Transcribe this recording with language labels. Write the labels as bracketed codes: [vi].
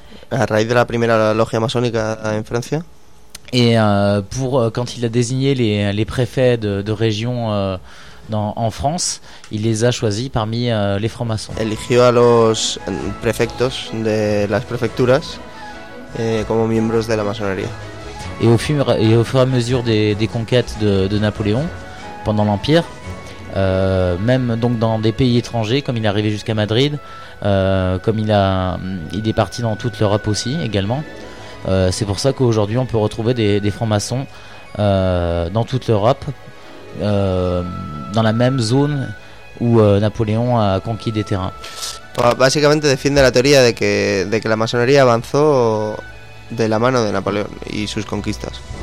[es] À raíz de la primera logia masónica en Francia. [fr] Et quand il a désigné les préfets de région en France, il les a choisis parmi les francs-maçons. [es] Eligió a los prefectos de las prefecturas como miembros de la masonería. [fr] Et au fur et à mesure des conquêtes de Napoléon pendant l'Empire, même donc dans des pays étrangers, comme il est arrivé jusqu'à Madrid, comme il est parti dans toute l'Europe aussi également. C'est pour ça qu'aujourd'hui on peut retrouver des francs-maçons dans toute l'Europe, dans la même zone où Napoléon a conquis des terrains. [es] Básicamente defiende la teoría de que la masonería avanzó de la mano de Napoleón y sus conquistas.